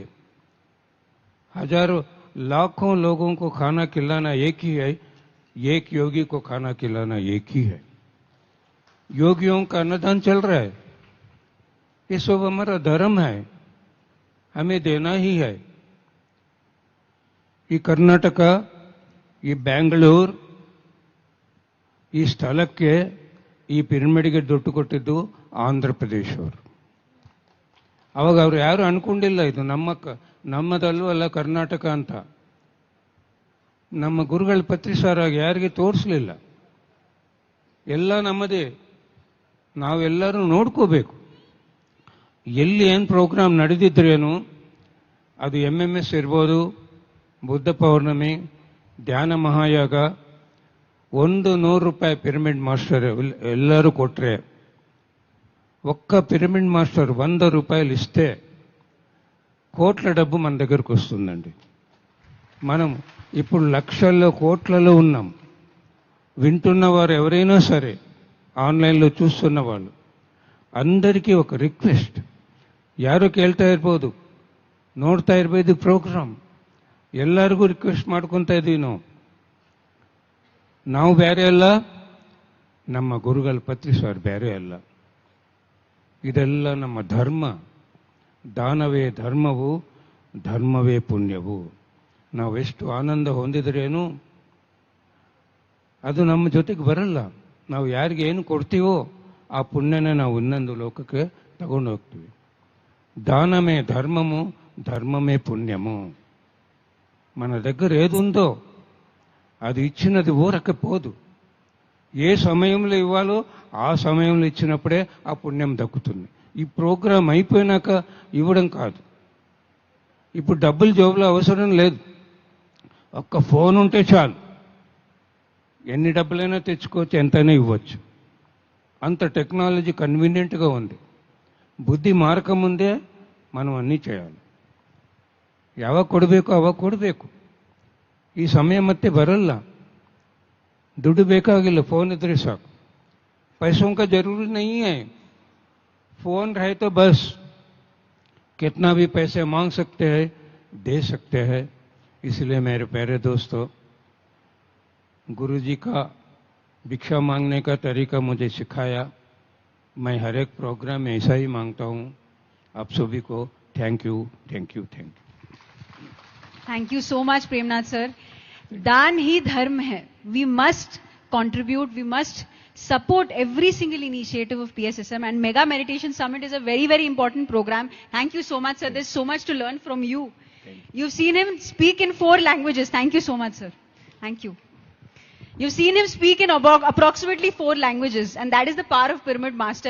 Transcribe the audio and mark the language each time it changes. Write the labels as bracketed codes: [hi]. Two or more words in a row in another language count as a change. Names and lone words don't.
[hi] हजारों लाखों लोगों को खाना खिलाना एक ही है, एक योगी को खाना खिलाना एक ही है. योगियों का अन्नदान चल रहा है. ये सब हमारा धर्म है, हमें देना ही है. ये कर्नाटक, ये [kn] ಬೆಂಗಳೂರು, ಈ ಸ್ಥಳಕ್ಕೆ ಈ ಪಿರಮಿಡ್ಗೆ ದುಡ್ಡು ಕೊಟ್ಟಿದ್ದು ಆಂಧ್ರ ಪ್ರದೇಶ ಅವರು. ಅವಾಗ ಅವರು ಯಾರು ಅನ್ಕೊಂಡಿಲ್ಲ ಇದು ನಮ್ಮದಲ್ಲೂ ಅಲ್ಲ ಕರ್ನಾಟಕ ಅಂತ. ನಮ್ಮ ಗುರುಗಳ ಪತ್ರಿಸಾರಾಗಿ ಯಾರಿಗೆ ತೋರಿಸಲಿಲ್ಲ. ಎಲ್ಲ ನಮ್ಮದೇ, ನಾವೆಲ್ಲರೂ ನೋಡ್ಕೋಬೇಕು. ಎಲ್ಲಿ ಏನು ಪ್ರೋಗ್ರಾಮ್ ನಡೆದಿದ್ರೇನು, ಅದು MMS ಇರ್ಬೋದು, ಬುದ್ಧ ಪೌರ್ಣಮಿ, ಧ್ಯಾನ ಮಹಾಯಾಗ, ₹100 ಪಿರಮಿಡ್ ಮಾಸ್ಟರ್ ಎಲ್ಲರೂ [te] కొట్రే, ఒక్క పిరమిడ్ మాస్టర్ ₹100 ఇస్తే కోట్ల డబ్బు మన దగ్గరకు వస్తుందండి. మనం ఇప్పుడు లక్షల్లో కోట్లలో ఉన్నాం. వింటున్న వారు ఎవరైనా సరే, ఆన్లైన్లో చూస్తున్న వాళ్ళు అందరికీ ఒక [kn] ರಿಕ್ವೆಸ್ಟ್, ಯಾರು ಕೇಳ್ತಾ ಇರ್ಬೋದು, ನೋಡ್ತಾ ಇರ್ಬೋದು ಪ್ರೋಗ್ರಾಮ್, ಎಲ್ಲರಿಗೂ ರಿಕ್ವೆಸ್ಟ್ ಮಾಡ್ಕೊತಾ ಇದ್ದೀವಿ. ನಾವು ಬೇರೆ ಅಲ್ಲ, ನಮ್ಮ ಗುರುಗಳ ಪತ್ರಿಸಾರ್ ಬೇರೆ ಅಲ್ಲ. ಇದೆಲ್ಲ ನಮ್ಮ ಧರ್ಮ. ದಾನವೇ ಧರ್ಮವು, ಧರ್ಮವೇ ಪುಣ್ಯವು. ನಾವೆಷ್ಟು ಆನಂದ ಹೊಂದಿದ್ರೇನು ಅದು ನಮ್ಮ ಜೊತೆಗೆ ಬರಲ್ಲ. ನಾವು ಯಾರಿಗೆ ಏನು ಕೊಡ್ತೀವೋ ಆ ಪುಣ್ಯನ ನಾವು ಇನ್ನೊಂದು ಲೋಕಕ್ಕೆ ತಗೊಂಡು ಹೋಗ್ತೀವಿ. [te] దానమే ధర్మము, ధర్మమే పుణ్యము. మన దగ్గర ఏది ఉందో అది ఇచ్చినది ఊరకపోదు. ఏ సమయంలో ఇవ్వాలో ఆ సమయంలో ఇచ్చినప్పుడే ఆ పుణ్యం దక్కుతుంది. ఈ ప్రోగ్రాం అయిపోయినాక ఇవ్వడం కాదు. ఇప్పుడు డబ్బులు జోబులో అవసరం లేదు, ఒక్క ఫోన్ ఉంటే చాలు, ఎన్ని డబ్బులైనా తెచ్చుకోవచ్చు, ఎంతైనా ఇవ్వచ్చు. అంత టెక్నాలజీ కన్వీనియంట్గా ఉంది. [kn] ಬುದ್ಧಿ ಮಾರಕ ಮುಂದೆ [te] మనం అన్నీ చేయాలి. [kn] ಯಾವಾಗ ಕೊಡಬೇಕು ಅವಾಗ ಕೊಡಬೇಕು. ಈ ಸಮಯ ಮತ್ತೆ ಬರಲ್ಲ. ದುಡ್ಡು ಬೇಕಾಗಿಲ್ಲ, ಫೋನ್ ಇದ್ರೆ ಸಾಕು. [hi] पैसों का जरूरी नहीं है, फोन रहे तो बस. कितना भी पैसे मांग सकते हैं, दे सकते हैं. इसलिए मेरे प्यारे दोस्तों, गुरुजी का भिक्षा मांगने का तरीका मुझे सिखाया. मैं हर एक प्रोग्राम में ऐसा ही मांगता हूँ. आप सभी को [en] thank you, thank you, thank you. Thank you so much, Premnath sir. [hi] दान ही धर्म है. [en] We must contribute, we must support every single initiative of PSSM, and Mega Meditation Summit is a very, very important program. Thank you so much, sir. There's so much to learn from you. You've seen him speak in 4 languages. Thank you so much, sir. Thank you. You've seen him speak in about approximately 4 languages, and that is the power of Pyramid Master.